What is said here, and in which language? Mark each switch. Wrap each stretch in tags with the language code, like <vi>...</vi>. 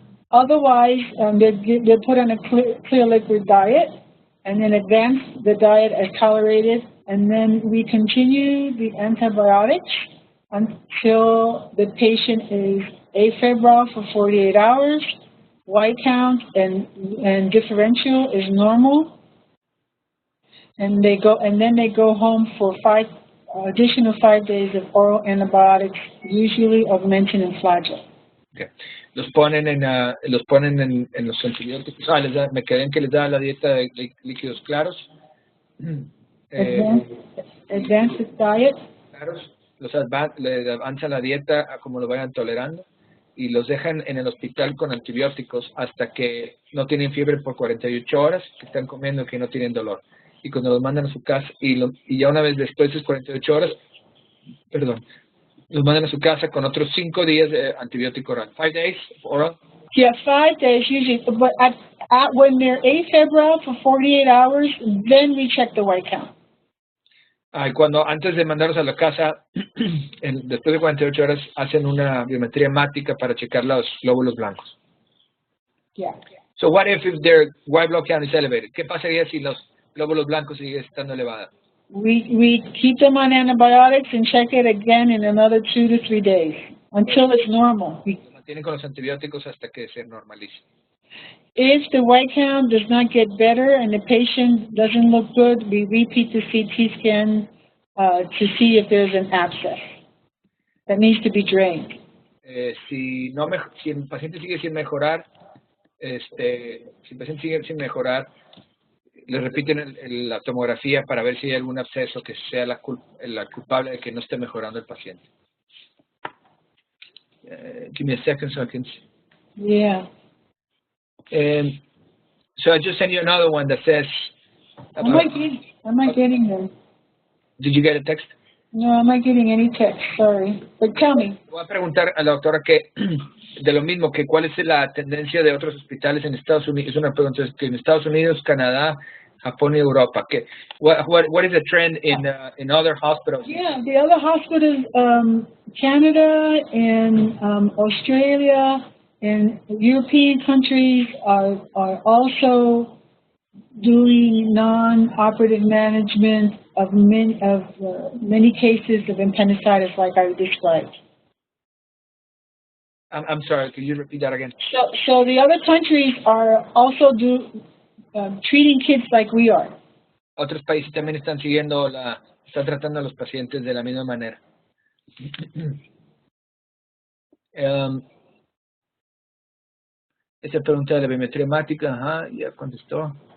<en>Otherwise, they're put on a clear liquid diet and then advance the diet as tolerated, and then we continue the antibiotics until the patient is afebrile for 48 hours, white count and differential is normal. and then they go home for additional 5 days of oral antibiotics, usually augmentin and flagyl. Okay.</en> <es>Los ponen en los antibióticos. Me quedé en que les da la dieta de líquidos claros.</es> <en>Advanced diet.</en> <es>Claros. Les avanzan la dieta a como lo vayan tolerando y los dejan en el hospital con antibióticos hasta que no tienen fiebre por 48 horas, que están comiendo, que no tienen dolor. Y cuando los mandan a su casa, y ya una vez después de esas 48 horas, los mandan a su casa con otros 5 días de antibiótico oral.</es> <en>5 days oral? Yeah, 5 days usually, but when they're afebrile for 48 hours, then we check the white count.</en> <es>Antes de mandarlos a la casa, después de 48 horas, hacen una biometría hemática para checar los glóbulos blancos.</es> <en>Yeah. So what if their white blood count is elevated?</en> <es>¿Qué pasaría si los glóbulos blancos siguen estando elevados?</es> <en>We keep them on antibiotics and check it again in another 2 to 3 days until it's normal.</en> <es>Los mantienen con los antibióticos hasta que se normalice.</es> <en>If the white count does not get better and the patient doesn't look good, we repeat the CT scan to see if there's an abscess that needs to be drained.</en> <es>Si el paciente sigue sin mejorar, le repiten la tomografía para ver si hay algún absceso que sea la culpable de que no esté mejorando el paciente.</es> <en>Give me a second so I can see. Yeah. So I just sent you another one that says... Am I getting them? Did you get a text? No, I'm not getting any text, sorry. But tell me.</en> <es>Voy a preguntar a la doctora de lo mismo, que cuál es la tendencia de otros hospitales en Estados Unidos. Es una pregunta que en Estados Unidos, Canadá, Japón y Europa.</es> <en>What is the trend in other hospitals? Yeah, the other hospitals, Canada and Australia and European countries are also doing non-operative management of many cases of appendicitis like I described. I'm sorry, can you repeat that again? So the other countries are also treating kids like we are.</en> <es>Otros países también están tratando a los pacientes de la misma manera. Esa pregunta de la biometría hemática, ya contestó.</es>